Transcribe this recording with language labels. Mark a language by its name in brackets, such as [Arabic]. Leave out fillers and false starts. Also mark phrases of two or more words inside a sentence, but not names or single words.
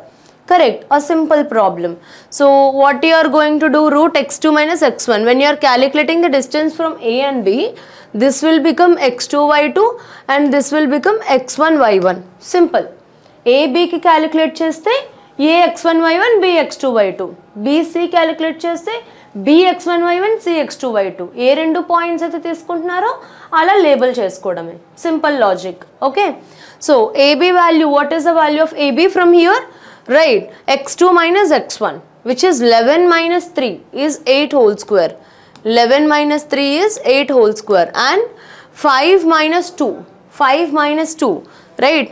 [English] Correct, a simple problem. So what you are going to do, root x2 minus x1, when you are calculating the distance from A and B, this will become x2 y2 and this will become x1 y1. [Telugu] Simple. A B ki calculate cheste A x1 y1 B x2 y2. B C calculate cheste B x1 y1 C x2 y2. ఏ రెండు పాయింట్స్ అయితే తీసుకుంటున్నారో అలా లేబుల్ చేసుకోవడమే. [English] simple logic, okay? సో AB value, what is the value of AB from here? Right, x2 minus x1, which is 11 minus 3 is 8 whole square. 11 minus 3 is 8 whole square and 5 minus 2, 5 minus 2, right?